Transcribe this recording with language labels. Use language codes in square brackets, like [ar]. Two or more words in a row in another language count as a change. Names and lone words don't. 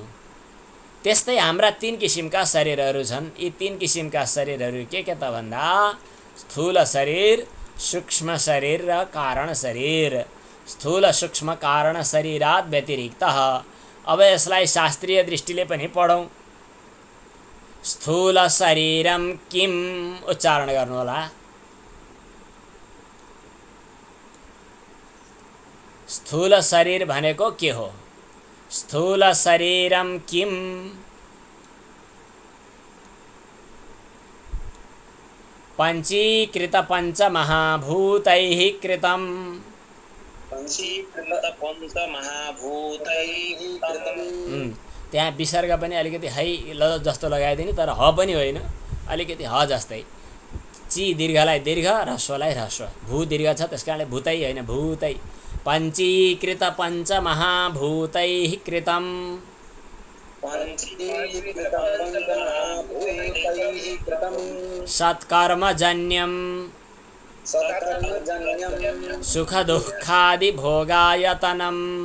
[ne] त्यस्तै हाम्रा 3 किसिमका शरीरहरू छन्। यी 3 किसिमका शरीरहरू के त भन्दा स्थूल शरीर, सूक्ष्म शरीर र कारण शरीर। [sa] स्थूल सूक्ष्म कारण शरीरात व्यतिरिक्त। [ne] अब यसलाई शास्त्रीय दृष्टिले पनि पढौँ। [sa] स्थूल शरीरम किम, [ne] उच्चारण गर्नु होला। स्थूल शरीर भनेको के हो? [sa] स्थूल शरीरम किम, पंचीकृत पंचमहाभूतैः कृतम्। [ne] त्यहाँ विसर्ग पनि अलिकति है ल जस्तो लगाइदिने, तर ह पनि होइन, अलिकति ह जस्तै। ची दीर्घलाई दीर्घ, ह्रस्वलाई ह्रस्व, भू दीर्घ छ त्यस कारणले भूतै होइन भूतै। [sa] पंचीकृत पंचमहाभूतैः कृतम्। सत्कर्मजन्यं सुख दुःखादि भोगायतनम्